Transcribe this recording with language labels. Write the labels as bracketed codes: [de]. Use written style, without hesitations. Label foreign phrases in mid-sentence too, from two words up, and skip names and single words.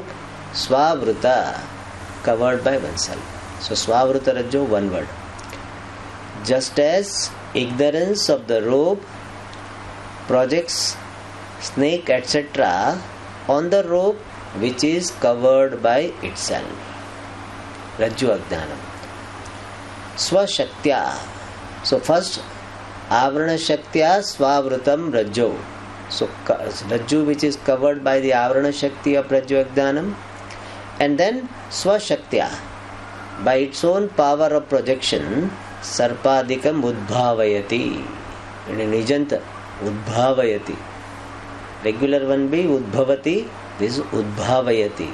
[en] Swavruta, covered by oneself. So [sa] स्वावृत रज्जो, [en] one word. Just as ignorance of the rope projects snake, etc. on the rope which is covered by itself. [sa] रज्जु अज्ञानम्। स्वशक्त्या. [en] So first, [sa] आवरण शक्त्या स्वावृतम् रज्जो. [en] So Rajju which is covered by the [sa] आवरण शक्ति [en] of [sa] रज्जु अज्ञानम्. [en] And then Swashaktya, by its own power of projection, [sa] सर्पादिकम् उद्भावयति. [en] In an Nijanta, Udbhavayati. Regular one be Udbhavati, this is Udbhavayati.